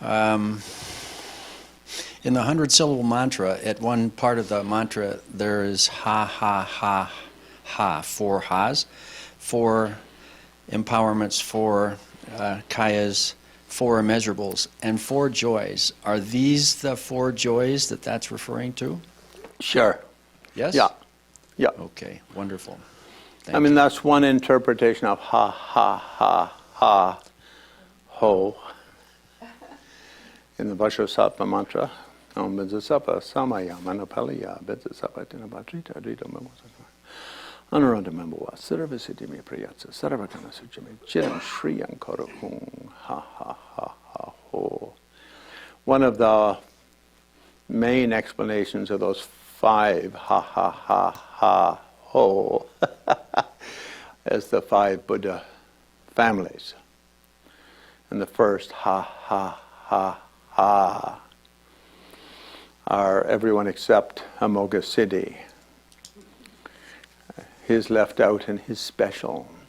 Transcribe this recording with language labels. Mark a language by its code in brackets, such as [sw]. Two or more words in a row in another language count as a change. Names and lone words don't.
[en] In the 100-syllable mantra, at one part of the mantra, there is ha, ha, ha, ha, four has, four empowerments, four kayas, four immeasurables, and four joys. Are these the four joys that that's referring to? Sure. Yes? Yeah. Yeah. Okay, wonderful. I mean, that's one interpretation of ha, ha, ha, ha, ho. In the Vajrasattva mantra, [sa] Om Bidzasapa Samaya Manapaliya Bidzasapa Dinabatrita Drita Memosaka Anuranda Memboa Siravasiti Me Priyatsa Saravakana Suchame Chiram Shriyam Korahung Ha Ha Ha Ha Ho. [en] One of the main explanations of those five ha ha ha ha ho as the five Buddha families. And the first ha ha ha ha are everyone except Amoga Siddhi. His left out and his special.